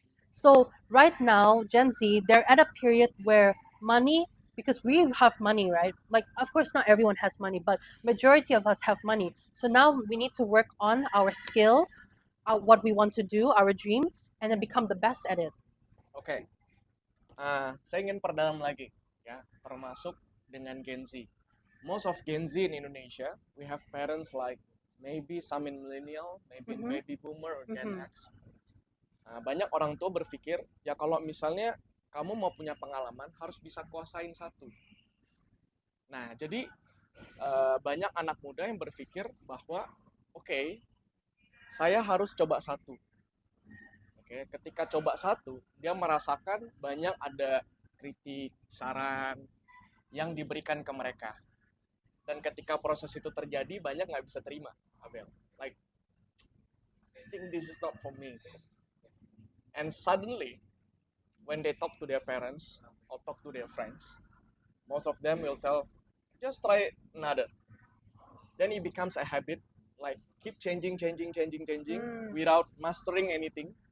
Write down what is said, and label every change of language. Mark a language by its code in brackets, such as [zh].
[en] So right now, Gen Z, they're at a period where money, because we have money, right? Like, of course, not everyone has money, but majority of us have money. So now we need to work on our skills, what we want to do, our dream, and then become the best at it. [id] Oke. Saya ingin perdalam lagi, ya, termasuk dengan Gen Z. [en] Most of Gen Z in Indonesia, we have parents like maybe some in millennial, maybe in baby boomer or Gen X. [id] Banyak orang tua berpikir, ya kalau misalnya kamu mau punya pengalaman, harus bisa kuasain satu. Nah, jadi banyak anak muda yang berpikir bahwa, oke, saya harus coba satu. Oke, ketika coba satu, dia merasakan banyak ada kritik, saran yang diberikan ke mereka. Dan ketika proses itu terjadi, banyak nggak bisa terima, Abel. [en] Like, I think this is not for me. And suddenly, when they talk to their parents or talk to their friends, most of them will tell, just try another. Then it becomes a habit, like keep changing without mastering anything.